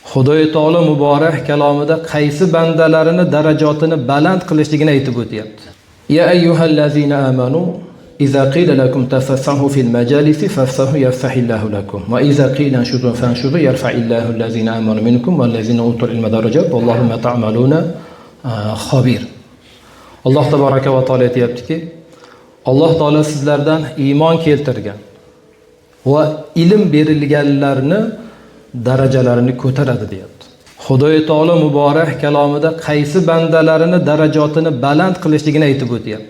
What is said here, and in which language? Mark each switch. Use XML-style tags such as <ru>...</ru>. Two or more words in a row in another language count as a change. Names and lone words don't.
<uz>Xudoy taolo muborak kalomida qaysi bandalarini darajatini baland qilishligini aytib o'tyapti.</uz> <ar>يا أيها الذين آمنوا إذا قيل لكم تفسحوا في المجالس فافسحوا يفسح الله لكم وإذا قيل انشزوا فانشزوا يرفع الله الذين آمنوا منكم والذين أوتوا العلم درجات والله ما تعملون خبير.</ar> <uz>Alloh tabaraka va taolo aytayaptiki, Alloh taolo sizlardan iymon keltirgan va ilm berilganlarni darajalarini ko'taradi deyapti. Xudoy taolo muborak kalomida qaysi bandalarini darajatini baland qilishligini aytib o'tyapti.</uz>